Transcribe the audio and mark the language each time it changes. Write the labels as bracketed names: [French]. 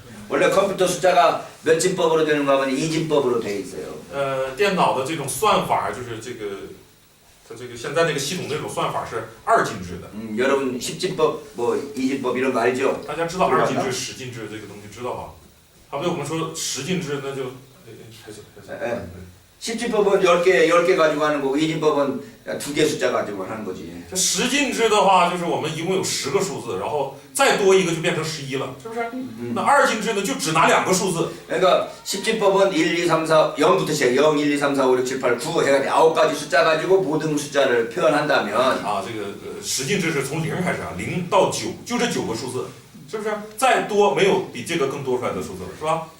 [Korean] 원래 컴퓨터 숫자가 몇 진법으로 되는가 하면 2진법으로 돼 있어요. [Chinese] 电脑的这种算法就是这个，它这个现在这个系统这种算法是2进制的。 [Korean] 여러분 10진법, 뭐 2진법 이런 거 알죠? [Chinese] 大家知道2进制、10进制这个东西知道吧？好比我们说10进制，那就还行。 [Korean] 10진법은 10개 가지고 하는 거고 2진법은 2개 숫자 가지고 하는 거지. [Chinese] 这10进制的话，就是我们一共有10个数字，然后再多一个就变成11了，是不是？那2进制呢，就只拿2个数字。 [Korean] 그러니까 10진법은 1, 2, 3, 4, 0부터 시작. 0, 1, 2, 3, 4, 5, 6, 7, 8, 9 해가지고 9가지 숫자 가지고 모든 숫자를 표현한다면 [Chinese] 啊，这个10进制是从0开始啊，0到9，就这9个数字，是不是？再多没有比这个更多出来的数字了，是吧？